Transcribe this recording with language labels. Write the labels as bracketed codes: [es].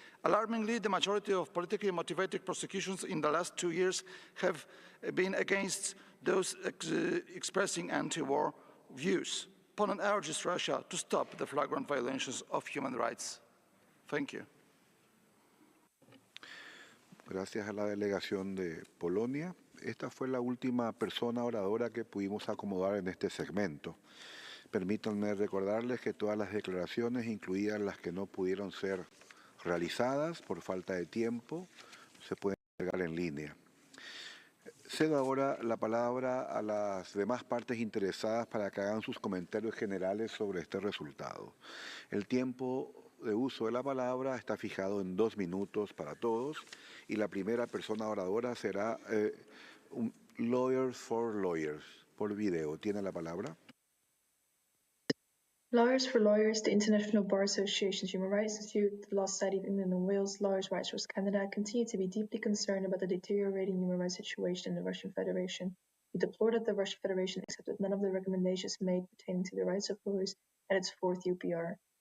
[en] Alarmingly, the majority of politically motivated prosecutions in the last 2 years have been against those expressing anti-war views. Poland urges Russia to stop the flagrant violations of human rights. Thank you. [es] Gracias a la delegación de Polonia. Esta fue la última persona oradora que pudimos acomodar en este segmento. Permítanme recordarles que todas las declaraciones, incluidas las que no pudieron ser realizadas por falta de tiempo, se pueden cargar en línea. Cedo ahora la palabra a las demás partes interesadas para que hagan sus comentarios generales sobre este resultado. El tiempo de uso de la palabra está fijado en 2 minutos para todos y la primera persona oradora será Lawyers for Lawyers, por video. ¿Tiene la palabra? [en] Lawyers for Lawyers, the International Bar Association's Human Rights Institute, the Law Society of England and Wales, Lawyers' Rights Trust Canada continue to be deeply concerned about the deteriorating human rights situation in the Russian Federation. We deplore that the Russian Federation accepted none of the recommendations made pertaining to the rights of lawyers at its 4th UPR.